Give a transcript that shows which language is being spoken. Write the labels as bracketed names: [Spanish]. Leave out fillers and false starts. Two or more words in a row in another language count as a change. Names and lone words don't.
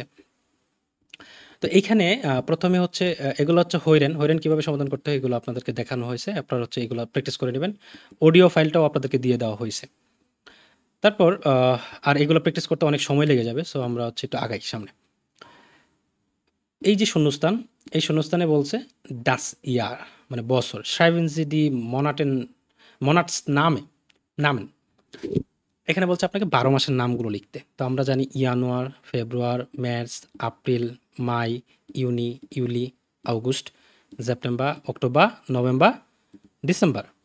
[Bangla] তো এইখানে প্রথমে হচ্ছে এগুলো হচ্ছে হৈরেন কীভাবে সমাধান করতে হয় এগুলো আপনাদেরকে দেখানো হয়েছে। আপনারা হচ্ছে এগুলো প্র্যাকটিস করে নেবেন। অডিও ফাইলটাও আপনাদেরকে দিয়ে দেওয়া হয়েছে। তারপর আর এগুলো প্র্যাকটিস করতে অনেক সময় লেগে যাবে, সো আমরা হচ্ছে একটু আগাই সামনে। এই যে শূন্যস্থান, এই শূন্যস্থানে বলছে [German] das Jahr, [Bangla] মানে বছর, [German] schreiben Sie die Namen. [Bangla] এখানে বলছে আপনাকে 12 মাসের নামগুলো লিখতে। তো আমরা জানি [German] Januar, Februar, März, April, Mai, Juni, Juli, August, September, Oktober, November, Dezember.